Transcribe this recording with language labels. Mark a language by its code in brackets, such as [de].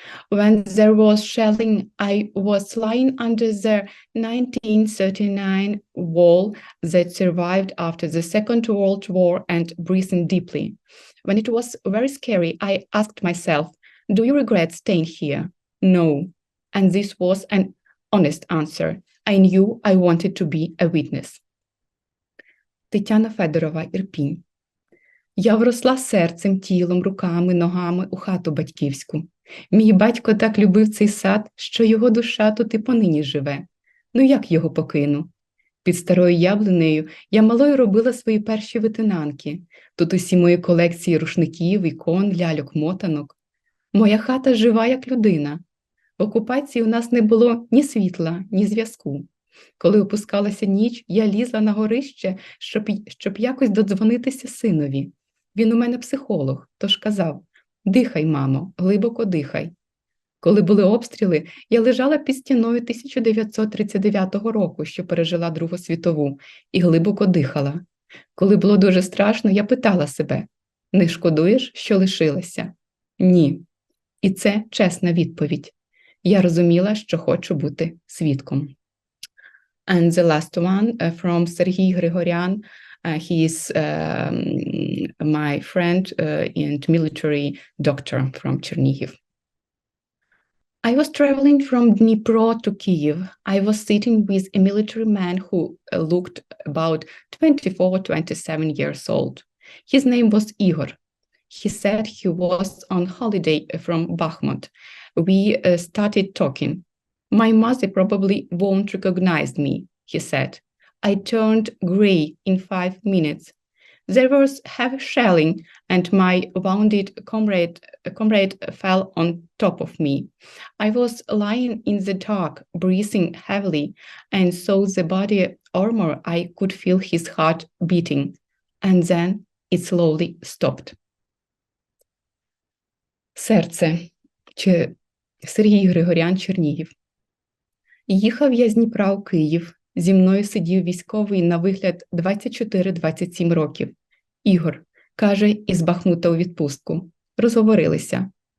[en] When there was shelling, I was lying under the 1939 wall that survived after the Second World War and breathing deeply. When it was very scary, I asked myself, "Do you regret staying here?" No. And this was an honest answer. I knew I wanted to be a witness. [uk] Тетяна Федорова, Ірпінь. Я вросла серцем, тілом, руками, ногами у хату батьківську. Мій батько так любив цей сад, що його душа тут і понині живе. Ну як його покину? Під старою яблунею я малою робила свої перші витинанки. Тут усі мої колекції рушників, ікон, ляльок, мотанок. Моя хата жива, як людина. В окупації у нас не було ні світла, ні зв'язку. Коли опускалася ніч, я лізла на горище, щоб якось додзвонитися синові. Він у мене психолог, тож казав, дихай, мамо, глибоко дихай. Коли були обстріли, я лежала під стіною 1939 року, що пережила Другу світову, і глибоко дихала. Коли було дуже страшно, я питала себе, не шкодуєш, що лишилася? Ні. І це чесна відповідь. Я розуміла, що хочу бути свідком. [en] And the last one from Sergei Grigoryan. He is my friend and military doctor from Chernihiv. I was traveling from Dnipro to Kyiv. I was sitting with a military man who looked about 24, 27 years old. His name was Igor. He said he was on holiday from Bakhmut. We started talking. My mother probably won't recognize me, he said. I turned gray in 5 minutes. There was heavy shelling, and my wounded comrade fell on top of me. I was lying in the dark, breathing heavily, and saw the body armor. I could feel his heart beating, and then it slowly stopped. [uk] Серце. Сергій Григорян, Чернігів. Їхав я з Дніпра у Київ. Зі мною сидів військовий на вигляд 24-27 років. Ігор, каже, із Бахмута у відпустку. Розговорилися.